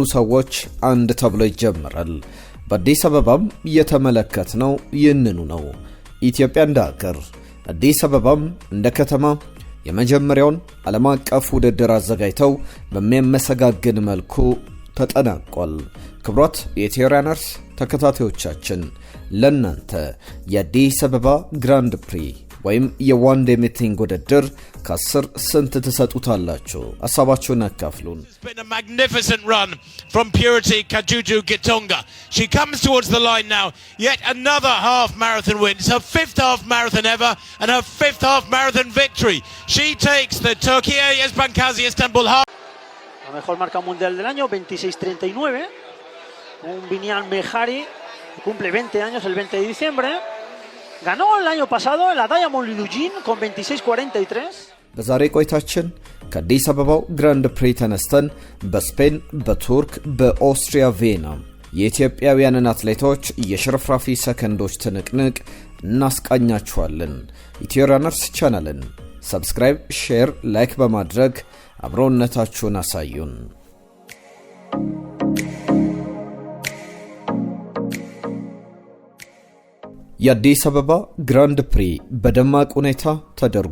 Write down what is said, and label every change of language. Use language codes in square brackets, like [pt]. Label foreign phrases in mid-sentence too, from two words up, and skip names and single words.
[am] ሰዎች አንድ ተብሎ ይጀምራል። በአዲስ አበባም የተመለከትነው ይህንኑ ነው። ኢትዮጵያ እንደ ሀገር አዲስ አበባም እንደ ከተማ የመጀመሪያውን ዓለም አቀፍ ውድድር አዘጋጅተው በሚያመሰጋግን መልኩ ተጠናቋል። ክብሯት የኢትዮ ራነርስ ተከታታዮቻችን ለናንተ የአዲስ አበባ ግራንድ ፕሪ ወይም [en] one day meeting [am] ውድድር ከ10 ስንት ትሰጡታላችሁ? ሐሳባችሁን አካፍሉን። [en] It's been a magnificent run from Purity Kajuju Gitonga. She comes towards the line now. Yet another half marathon win. It's her 5th half marathon ever and her 5th half marathon victory. She takes the Turkiye Esbankazi Istanbul half. [es] La mejor marca mundial del año, 26:39. Un Biniam Mehari cumple 20 años el 20 de diciembre. Ganó el año pasado la Diamond Lidujin con 26:43. [am] በዛሬ ቆይታችን ከአዲስ አበባው ግራንድ ፕሪ ተነስተን በስፔን፣ በቱርክ፣ በኦስትሪያ ቪየና የኢትዮጵያውያንን አትሌቶች የሽርፍራፊ ሰከንዶች ትንቅንቅ እናስቃኛችኋለን። ኢትዮ ራነርስ ቻናልን [en] subscribe, share, like [am] በማድረግ አብሮነታችሁን አሳዩን። የአዲስ አበባ ግራንድ ፕሪ በደማቅ ሁኔታ ተደርጎ